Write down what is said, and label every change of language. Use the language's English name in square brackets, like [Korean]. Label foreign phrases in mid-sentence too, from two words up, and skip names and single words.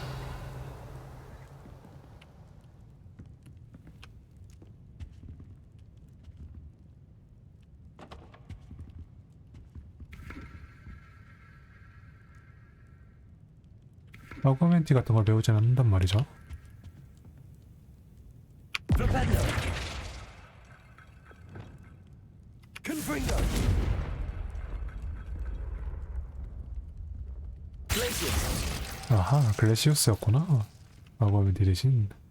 [Korean] 아구멘티 같은 걸 배우진 않는단 말이죠. Flipendo. Confringo. Glacius. 아하, 글래시우스였구나. 아구멘티 대신.